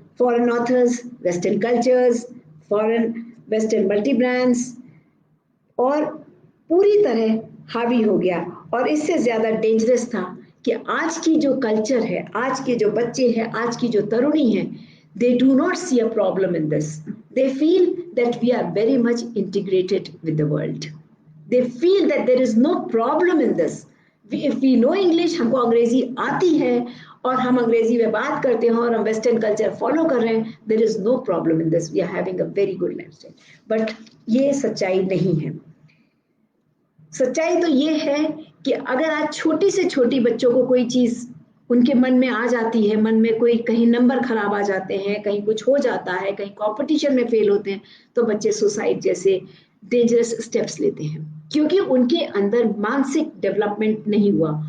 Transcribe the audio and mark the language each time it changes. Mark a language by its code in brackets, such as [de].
[hi] Foreign authors, western cultures, foreign western multi brands, और पूरी तरह हावी हो गया। और इससे ज्यादा डेंजरस था कि आज की जो कल्चर है, आज के जो बच्चे हैं, आज की जो तरुणी है, [en] they do not see a problem in this. They feel that we are very much integrated with the world. They feel that there is no problem in this. If we know English, [hi] हमको अंग्रेजी आती है और हम अंग्रेजी में बात करते हैं और हम वेस्टर्न कल्चर फॉलो कर रहे हैं, [en] there is no problem in this. We are having a very good lifestyle. [hi] But ये सच्चाई नहीं है। सच्चाई तो ये है कि अगर आज छोटी से छोटी बच्चों को कोई चीज उनके मन में आ जाती है, मन में कोई कहीं नंबर खराब आ जाते हैं, कहीं कुछ हो जाता है, कहीं कंपटीशन में फेल होते हैं, तो बच्चे सुसाइड जैसे डेंजरस स्टेप्स लेते हैं, क्योंकि उनके अंदर मानसिक डेवलपमेंट नहीं हुआ।